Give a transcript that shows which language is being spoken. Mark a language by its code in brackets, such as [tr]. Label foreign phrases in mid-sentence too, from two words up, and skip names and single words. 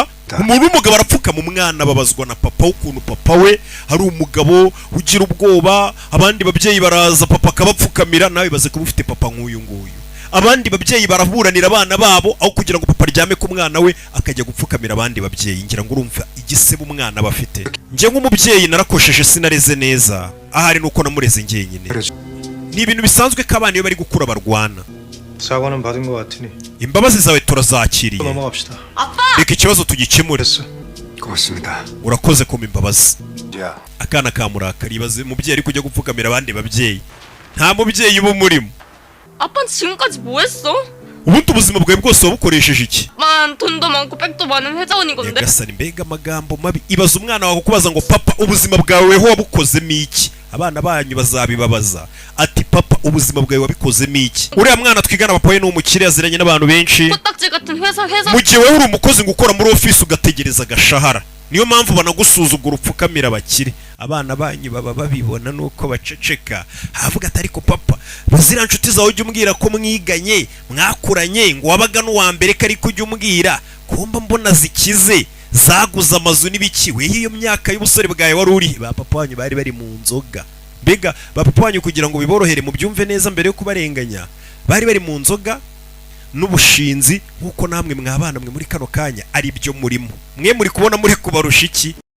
[rw] umuntu w'umugabo arapfukama umwana babazwa na papa ukuntu papa we hari umugabo ugira ubwoba abandi babyeyi baraza papa akabapfukamira nawe baze kuba ufite papa nk'uyu nguyu abandi babyeyi baraburanira abana babo aho kugira ngo papa aryame ku mwana we akajya gupfukamira abandi babyeyi ngira ngo urumva igisebo umwana bafite njye nk'umubyeyi narakosheje sinareze neza ahari nuko namureze njyenyine ni ibintu bisanzwe ko abana iyo bari gukura barwana [ko] 사과는 받은 것 같으니 [rw] imbabazi zawe turazakiriye [ko] 넘어갑시다. [rw] reka ikibazo tugikemure [ko] 고맙습니다. [rw] urakoze kuma imbabazi [ko] 야, [rw] akana kamurakari ibaze umubyeyi ari kujya gupfukamira abandi babyeyi nta mubyeyi uba umurimo [ko] 아빠는 지금까지 뭐 했어? [rw] ubundi ubuzima bwawe bwose wabukoresheje iki [ko] 돈도 많고 백도 많은 회사원이건데. [rw] nyagasani mbega amagambo mabi ibaza umwana wawe kubaza ngo papa ubuzima bwawe wabukozemo iki abana banyu bazabibabaza ati papa ubuzima bwawe wabikozemo iki uriya mwana twigana papa we n'umukire yaziranye n'abantu benshi [ko] 코딱지 같은 회사 [rw] mu gihe wowe uri umukozi ngo ukora muri ofisi ugategereza agashahara niyo mpamvu banagusuzugura upfukamira abakire abana banyu baba babibona nuko baceceka havuga ati ariko papa bazira nshuti zawe ujya umbwira ko mwiganye mwakuranye ngo wabaga n'uwa mbere ko ariko ujya umbwira kumba mbona zikize zaguze amazu n'ibiki we iyo myaka y'ubusore bwawe wari uri ba papa wanyu bari bari mu nzoga mbega ba papa wanyu kugira ngo biborohere mu byumve neza mbere yo kubarenganya bari bari mu nzoga n'ubushinzi nkuko namwe mwabana mwe muri kano kanya ari byo murimo mwe muri kubona muri kubarusha iki